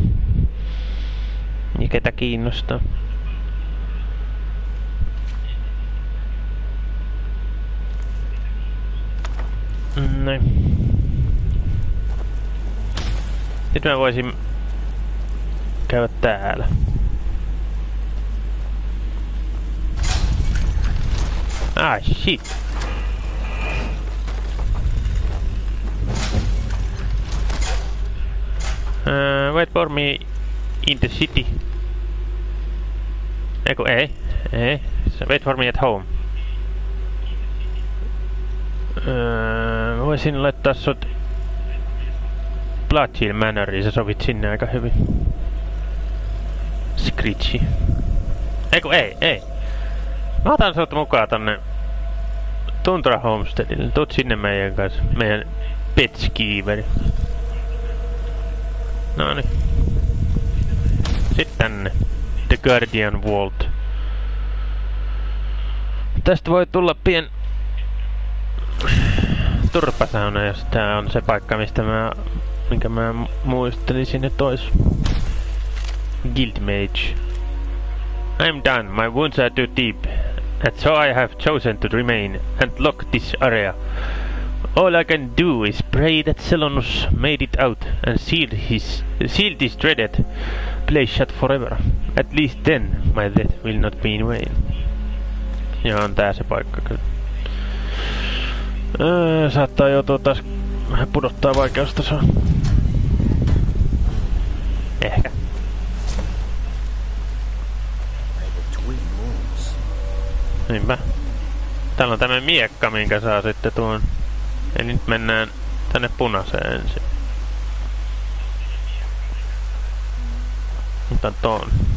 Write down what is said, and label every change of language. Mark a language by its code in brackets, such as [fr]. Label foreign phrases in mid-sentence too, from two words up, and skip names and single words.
[fi] Ja ketä kiinnostaa. Näin. Sitten mä voisin käydä täällä. [en] Ah shit. Wait for me in the city. [fi] Eiku ei. [en] Wait for me at home. [fi] Voisin laittaa sut Bloodhill Manoriin, sä sovit sinne aika hyvin. Scritchy. Eiku ei. Mä otan sut mukaan tonne Tundra Homesteadille. Tuut sinne meidän kanssa. Meidän petskiiveri. Noniin. Sitten tänne. The Guardian Vault. Tästä voi tulla pien turpasauna, jos tää on se paikka, minkä mä muistelisin, että ois. [en] Guild Mage. I'm done. My wounds are too deep. And so I have chosen to remain and lock this area. All I can do is pray that Zelonus made it out and seal this dreaded place shut forever. At least then my death will not be in vain. [fi] Ja on tää se paikka kyllä. Saattaa joutua taas vähän pudottaa vaikeustasoa. Ehkä. Niinpä. Täällä on tämmönen miekka, minkä saa sitten tuon. Ja nyt mennään tänne punaiseen ensin. Otan ton.